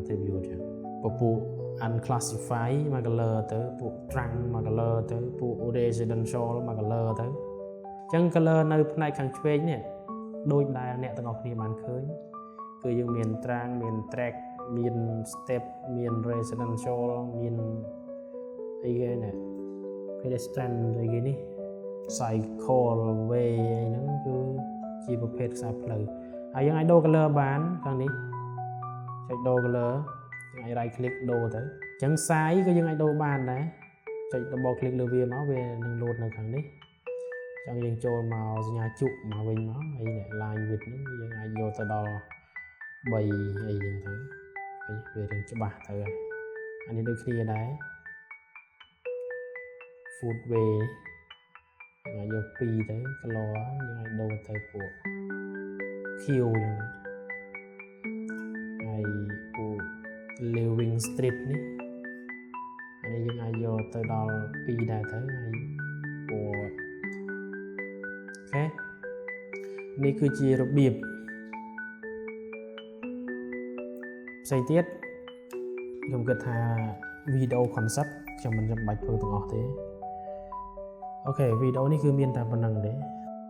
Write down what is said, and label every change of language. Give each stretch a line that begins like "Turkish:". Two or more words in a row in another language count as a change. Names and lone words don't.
Khmer: attribute ចឹងពពួក unclassify មក color ទៅពួក trunk មក color ទៅពួក residential មក color ទៅអញ្ចឹង color នៅផ្នែកខាងឆ្វេងនេះដូចដែលអ្នកទាំងអស់គ្នាបានឃើញគឺយើងមាន trunk មាន track មាន step មាន residential មានអីគេនេះ pedestrian អីគេនេះ
English: cycle way
Khmer: អីហ្នឹងគឺជាប្រភេទខ្សែផ្លូវហើយយើងអាច ដូរ color បានខាងនេះចុចដូរ colorយើងអាច
English: right click
Khmer: ដូរទៅអញ្ចឹង size ក៏យើងអាចដូរបានដែរចុច
English: double click
Khmer: លើវាមកវានឹងលោតនៅខាងនេះអញ្ចឹងយើងចូលមកសញ្ញាជក់មកវិញមកហើយ
English: line width
Khmer: ហ្នឹងយើងអាចយកទៅដល់3អីចឹងទៅវារៀងច្បាស់ទៅហើយអានេះដូចគ្នាដែរ footway យើងអាចយក2ទៅ color យើងអាចដូរទៅពួក Q ចឹង ហើយពួក
English: living street
Khmer: នេះអានេះយើងអាចយកទៅដល់2ដែរទៅហើយពួកអូខេនេះគឺជារបៀបផ្សេងទៀតខ្ញុំគិតថា
English: video concept
Khmer: ខ្ញុំមិនចាំបាច់ធ្វើទាំងអស់ទេអូខេវីដេអូនេះគឺមានតែប៉ុណ្្នឹងទេ